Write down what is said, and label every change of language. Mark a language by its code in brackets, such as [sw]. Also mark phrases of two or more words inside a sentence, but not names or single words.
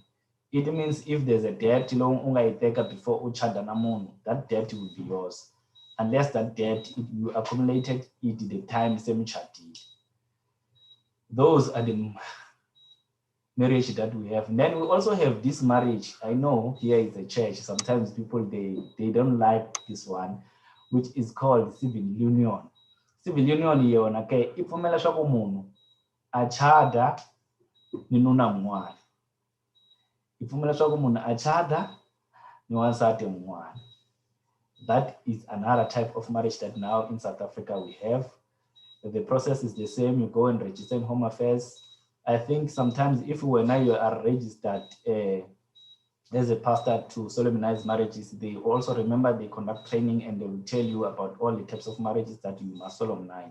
[en] It means if there's a debt before each other, that debt will be yours, unless that debt you accumulated it the time same chatting. Those are the marriage that we have. And then we also have this marriage. I know here is a church. Sometimes people they don't like this one, which is called civil union. Civil union okay, [ts] ipfumela swa ku munhu a chada ni nuna mun'wana. Ipfumela swa ku munhu a chada ni wansati mun'wana. [en] That is another type of marriage that now in South Africa we have. The process is the same. You go and register in Home Affairs. I think sometimes if when you are registered as a pastor to solemnize marriages, they also remember they conduct training and they will tell you about all the types of marriages that you must solemnize.